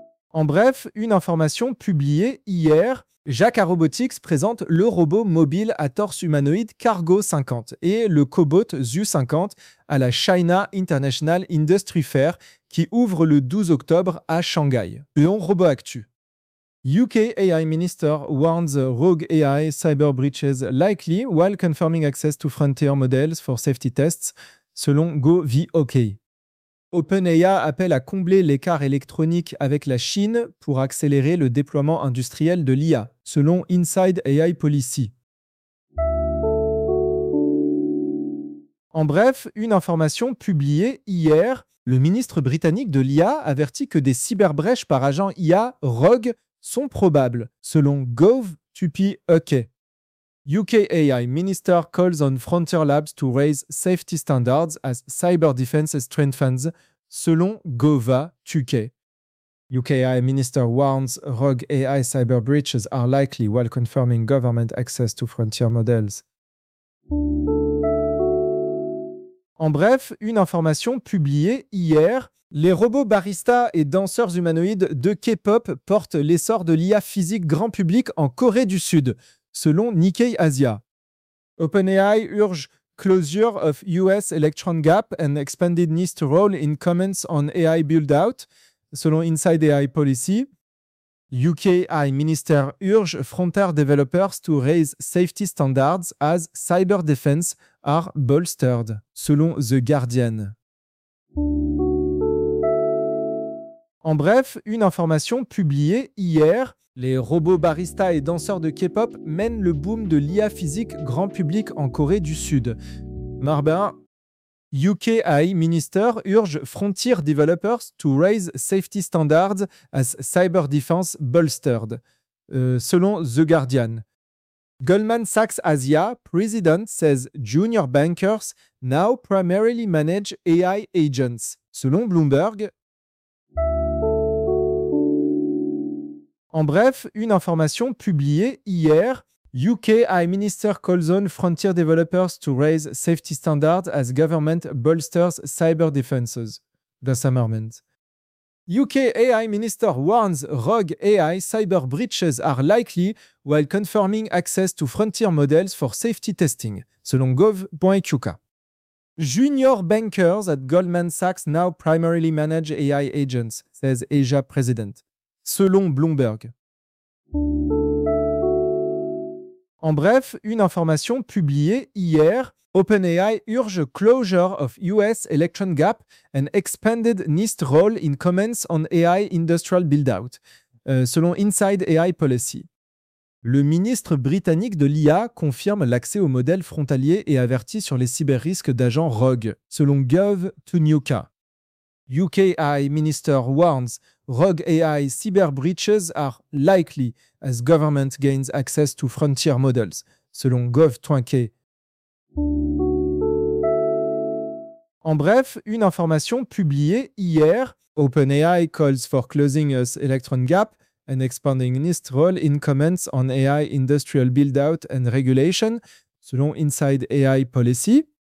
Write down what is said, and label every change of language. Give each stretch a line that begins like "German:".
French: En bref, une information publiée hier, Jacquard Robotics présente le robot mobile à torse humanoïde Cargo 50 et le cobot ZU 50 à la China International Industry Fair qui ouvre le 12 octobre à Shanghai. Léon Robot Actu.
English: UK AI Minister warns rogue AI cyber breaches likely while confirming access to frontier models for safety tests, selon GoVOK.
French: OpenAI appelle à combler l'écart électronique avec la Chine pour accélérer le déploiement industriel de l'IA, selon Inside AI Policy. En bref, une information publiée hier, le ministre britannique de l'IA avertit que des cyberbrèches par agent IA rogue sont probables, selon GovTupiUK.
English: UK AI Minister calls on Frontier Labs to raise safety standards as cyber defense strengthens, selon GovTupiUK. UK AI Minister warns rogue AI cyber breaches are likely while confirming government access to frontier models.
French: En bref, une information publiée hier. Les robots baristas et danseurs humanoïdes de K-pop portent l'essor de l'IA physique grand public en Corée du Sud, selon Nikkei Asia.
English: OpenAI urge closure of US electron gap and expanded needs to roll in comments on AI build-out, selon Inside AI Policy. UK AI Minister urge frontier developers to raise safety standards as cyber defense are bolstered, selon The Guardian.
French: En bref, une information publiée hier, les robots baristas et danseurs de K-pop mènent le boom de l'IA physique grand public en Corée du Sud.
English: Marbin, UK AI Minister urge frontier developers to raise safety standards as cyber defense bolstered, selon The Guardian. Goldman Sachs Asia President says junior bankers now primarily manage AI agents, selon Bloomberg.
French: En bref, une information publiée hier.
English: UK AI Minister calls on frontier developers to raise safety standards as government bolsters cyber defenses. The Summerman. UK AI Minister warns rogue AI cyber breaches are likely while confirming access to frontier models for safety testing, selon gov.uk. Junior bankers at Goldman Sachs now primarily manage AI agents, says Asia President.
French: Selon Bloomberg. En bref, une information publiée hier,
English: OpenAI urge closure of US electron gap and expanded NIST role in comments on AI industrial build-out, selon Inside AI Policy.
French: Le ministre britannique de l'IA confirme l'accès aux modèles frontaliers et avertit sur les cyber-risques d'agents rogues, selon GovTupiUK.
English: UK AI Minister warns rogue AI cyber breaches are likely as government gains access to frontier models, selon gov.uk.
French: En bref, une information publiée hier,
English: OpenAI calls for closing us Electron Gap and expanding NIST role in comments on AI industrial build-out and regulation, selon Inside AI Policy.